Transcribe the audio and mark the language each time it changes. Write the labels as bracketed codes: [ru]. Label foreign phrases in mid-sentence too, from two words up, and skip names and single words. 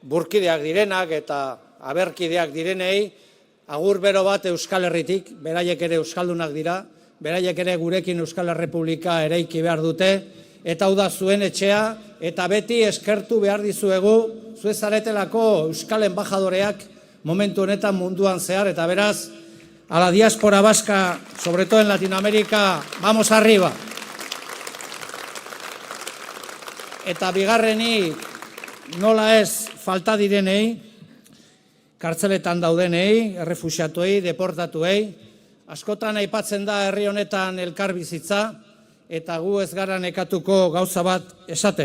[eu] burkideak direnak eta aberkideak direnei, agur bero bat Euskal Herritik, beraiek ere euskaldunak dira, beraiek ere gurekin Euskal Errepublika eraiki behar dute, eta hau da zuen etxea, eta beti eskertu behar dizuegu, zuezaretelako Euskal Enbajadoreak momentu honetan munduan zehar, eta beraz, [es] a la diáspora vasca, sobre todo en Latinoamérica, vamos arriba. [eu] Eta bigarrenik, nola ez falta direnei, kartzeletan daudenei, errefuxiatuei, deportatuei, askotan aipatzen da herri honetan elkarbizitza, eta gu ez gara nekatuko gauza bat esaten.